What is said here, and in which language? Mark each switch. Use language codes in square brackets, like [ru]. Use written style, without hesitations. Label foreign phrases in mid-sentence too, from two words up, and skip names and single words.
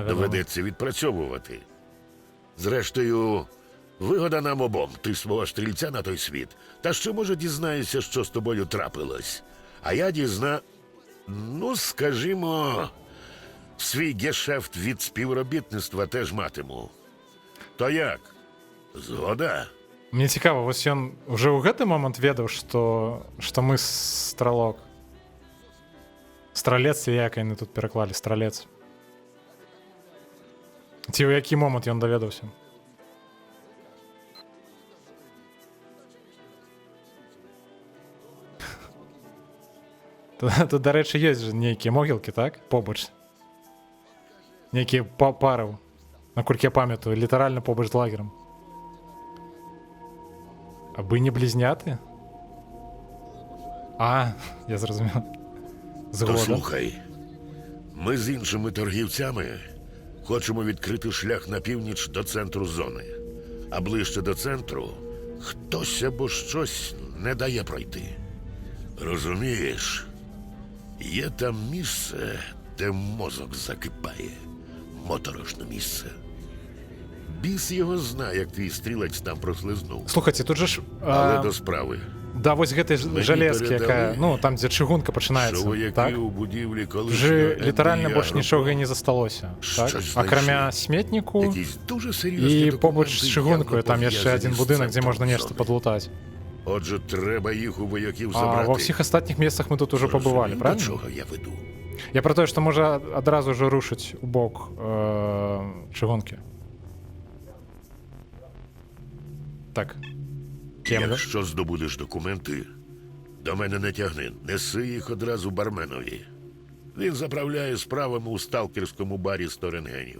[uk] Доведеться відпрацьовувати. Зрештою, вигода нам обом. Ти свого стрільця на той світ. Та ще, може, дізнаєшся, що з тобою трапилось. А я ну, скажімо, свій гешефт від співробітництва теж матиму. То як? Згода? [be] Мне цікаво, вось ён уже ў гэты момант ведаў, што мы стралок. Стралец, як яны тут пераклалі, стралец. Ці ў які момант ён даведаўся? Тут, дарэчы, ёсць жа нейкія могілкі, так? Побач. Нейкія пары, наколькі я памятаю, літаральна побач з лагерам. Абы не блізняты? [uk] А, я зрозумів. То Згода. слухай, ми з іншими торгівцями хочемо відкрити шлях на північ до центру зони. А ближче до центру хтось або щось не дає пройти. Розумієш? Є там місце, де мозок закипає. Моторошне місце. Біс його знає, як твій стрілець там прослизнув. [be] Слухайте, тут же ж... [uk] Але до справи. [be] Да, вось гэтай [uk] Мені [be] жалезкі, [uk] передали, [be] якая, ну, там, дзе чыгунка [uk] Що [be] пачынаецца, [uk] вояки [be] так? [uk] у будівлі Вже колишнього [be] літаральна [uk] НБЯ [be] больш нічога і не засталося, так? [uk] Щось знайшли. [be] Акрамя сметніку [uk] якісь дуже серйозні і документи, [be] побач з чыгункою, [uk] явно [be] там яшчэ [uk] пов'язані один з будинок, дзе центром [be] можна нешта [uk] зони. [be] падлутаць. [uk] Отже, треба їх у вояків [be] А [uk] забрати. [be] во всіх астатніх месцах мы тут уже побывали, [uk] Розумію, [be] правильно? [uk] До чого я веду? Я про те, що може одразу ж рушить [be] у бок чыгунки. Так. Кемля. [uk] Якщо здобудеш документи, до мене не тягни. Неси їх одразу барменові. Він заправляє справами у сталкерському барі 100 рентгенів.